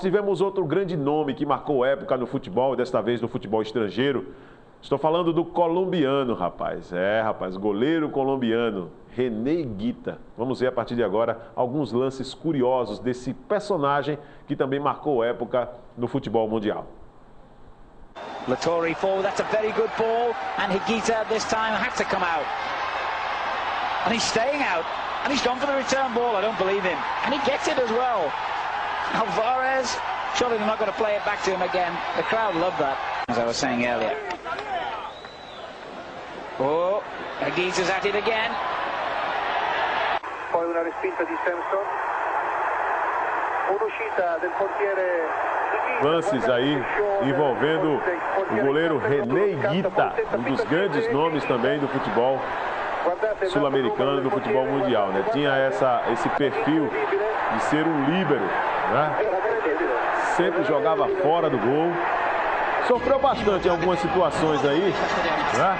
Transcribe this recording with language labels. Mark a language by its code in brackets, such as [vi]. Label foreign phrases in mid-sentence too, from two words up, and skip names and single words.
[pt] Tivemos outro grande nome que marcou época no futebol, desta vez no futebol estrangeiro. Estou falando do colombiano, rapaz. Rapaz, goleiro colombiano, René Higuita. Vamos ver a partir de agora alguns lances curiosos desse personagem que também marcou época no futebol mundial. [en] Latorre forward, that's a very good ball, and Higuita this time had to come out. And he's staying out, and he's gone for the return ball, I don't believe him. And he gets it as well. Alvarez, surely they're not going to play it back to him again. The crowd love that, as I was saying earlier. Oh, Higuita's at it again. [it] Poi una respinta di Samson. Un'uscita del portiere. [pt] Lances aí envolvendo o goleiro René Higuita, um dos grandes nomes também do futebol sul-americano, do futebol mundial, né? Tinha esse perfil de ser um líbero, né? Sempre jogava fora do gol. Sofreu bastante em algumas situações aí, né?